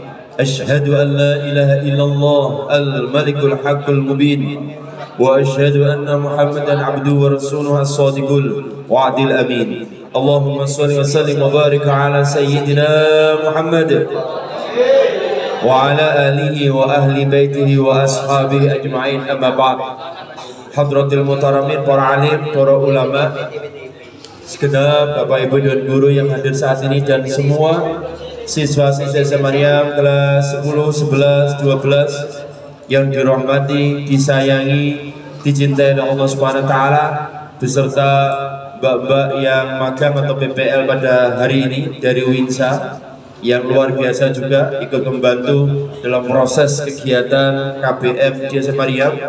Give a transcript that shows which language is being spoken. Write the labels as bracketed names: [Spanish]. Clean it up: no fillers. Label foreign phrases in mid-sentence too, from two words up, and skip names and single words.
[Arabic] أشهد أن لا إله إلا الله الملك الحق المبين وأشهد أن محمدا عبده ورسوله الصادق الوعد الأمين. اللهم صل وسلم وبارك على سيدنا محمد وعلى آله وأهل بيته وأصحابه أجمعين، أما بعد. حضرات المحترمين, [Indonesian] para alim, para ulama, segenap Bapak Ibu dan guru yang hadir saat ini, dan semua siswa-siswa Maryam kelas 10, 11, 12 yang dirahmati, disayangi, dicintai oleh Allah [Arabic] سبحانه وتعالى, [Indonesian] beserta Mbak-mbak yang magang atau PPL pada hari ini dari Winsa yang luar biasa juga ikut membantu dalam proses kegiatan KBM Desa Maryam.